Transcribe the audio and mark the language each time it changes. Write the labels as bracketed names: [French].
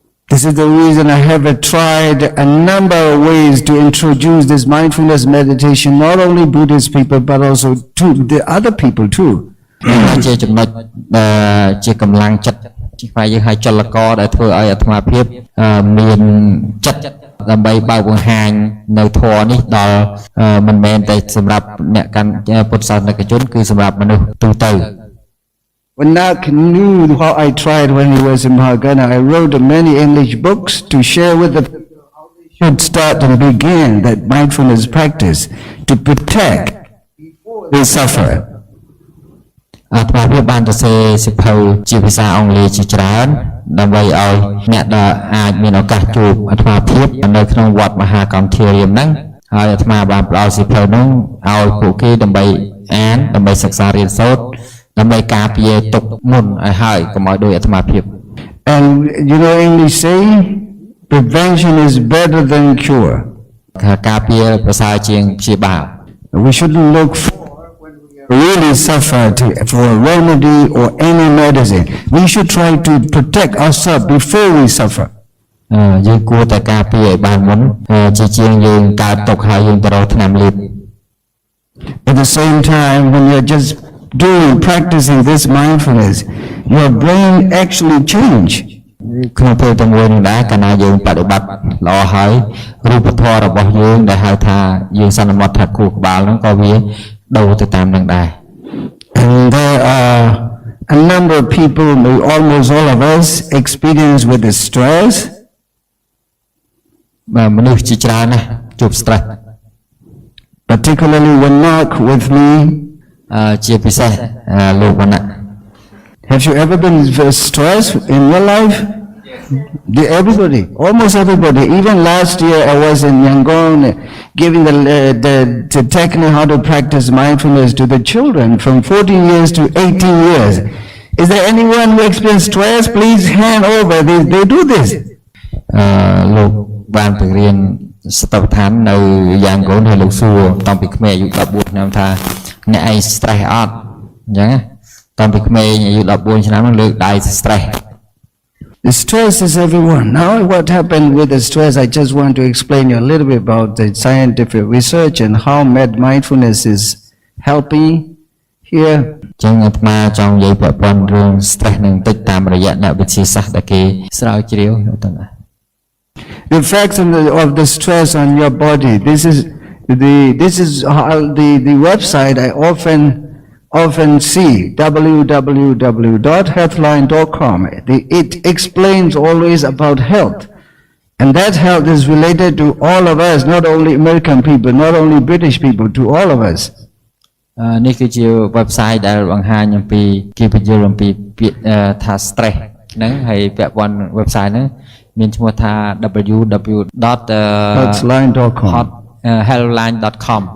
[English] This is the reason I have tried a number of ways to introduce this mindfulness meditation, not only Buddhist people, but also to the other people too. [Khmer] ជាចំណុចជាកម្លាំងចិត្តជាផ្នែកយើងឲ្យចលករដែលធ្វើឲ្យអាត្មាភាពមានចិត្តដើម្បីបើកបង្ហាញនៅធម៌នេះដល់មិនមែនតែសម្រាប់អ្នកកាន់ពុទ្ធសាសនិកជនគឺសម្រាប់មនុស្សទូទៅ [English] When Nak knew how I tried when he was in Mahagana, I wrote many English books to share with the people how they should start and begin that mindfulness practice to protect before they suffer. [Khmer] អាត្មាភាពបានទៅសេសៀវភៅជាភាសាអង់គ្លេសជាច្រើនដើម្បីឲ្យអ្នកដែលអាចមានឱកាសជួបអាត្មាភាពនៅក្នុងវត្តមហាកន្ធារាមហ្នឹងហើយអាត្មាបានផ្ដល់សៀវភៅហ្នឹងឲ្យពួកគេដើម្បីអានដើម្បីសិក្សារៀនសូត្រដើម្បីការពារទុកមុនឲ្យហើយកុំឲ្យដោយអាត្មាភាព [English] And you know English saying, prevention is better than cure. [Khmer] ការពារប្រសើរជាងព្យាបាល [English] We shouldn't look for when we really suffer for a remedy or any medicine. We should try to protect ourselves before we suffer. [Khmer] យើងគួរតែការពារឲ្យបានមុនជាជាងយើងកើតទុកហើយយើងទៅរកថ្នាំលេប [English] At the same time, when you're just practicing this mindfulness, your brain actually change. [Khmer] ក្នុងពេលទាំងមួយនេះដែរកាលណាយើងបដិបត្តិល្អហើយរូបធម៌របស់យើងដែលហៅថាយើងសន្មត់ថាខួរក្បាលហ្នឹងក៏វាដូរទៅតាមនឹងដែរ [English] And there are a number of people, almost all of us, experience with the stress. [Khmer] មនុស្សជាច្រើនណាស់ជួប stress [English] Particularly when Nak with me. [Khmer] ជាពិសេសលោកវណ្ណៈ [English] Have you ever been stressed in your life? Everybody, almost everybody. Even last year I was in Yangon giving the technique how to practice mindfulness to the children from 14 years to 18 years. Is there anyone who experienced stress? Please hand over. They do this. [Khmer] លោកបានបង្រៀនសតបដ្ឋាននៅយ៉ាងកូនហើយលោកសួរតាំងពីក្មេងអាយុ14ឆ្នាំថាអ្នកឯង stress អត់អញ្ចឹងតាំងពីក្មេងអាយុ14ឆ្នាំនឹងលើកដៃ stress [English] The stress is everyone. Now what happened with the stress, I just want to explain you a little bit about the scientific research and how mindfulness is helping here. [Khmer] ចឹងអាត្មាចង់និយាយពាក់ព័ន្ធរឿង stress នឹងតិចតាមរយៈអ្នកវិទ្យាសាស្ត្រដែលគេស្រាវជ្រាវទៅណា [English] The effects of the stress on your body. This is how the website I often see, www.healthline.com. It explains always about health. And that health is related to all of us, not only American people, not only British people, to all of us. [Khmer] នេះគឺជា website ដែលបង្ហាញអំពីគេបញ្យល់អំពីពាក្យថា stress ហ្នឹងហើយពាក់ព័ន្ធ website ហ្នឹង មានឈ្មោះថា www.hotline.com helloline.com